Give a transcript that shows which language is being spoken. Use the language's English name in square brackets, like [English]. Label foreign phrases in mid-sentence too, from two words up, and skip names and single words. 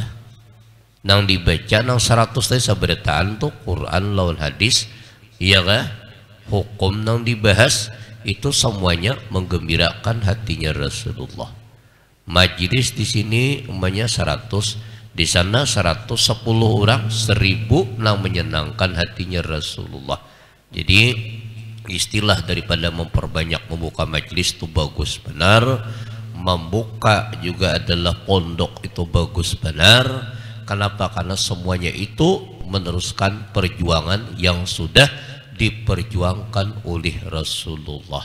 [Banjar] Nang dibaca nang 100 tadi sabarataan tuh Quran lawan hadis, iya kah? Hukum nang dibahas itu semuanya menggembirakan hatinya Rasulullah. Majlis di sini umpamanya 100, di sana 110 orang, 1000 nang menyenangkan hatinya Rasulullah. [Indonesian] Jadi istilah daripada memperbanyak membuka majlis itu bagus benar, membuka juga adalah pondok itu bagus benar. Kenapa? Karena semuanya itu meneruskan perjuangan yang sudah diperjuangkan oleh Rasulullah.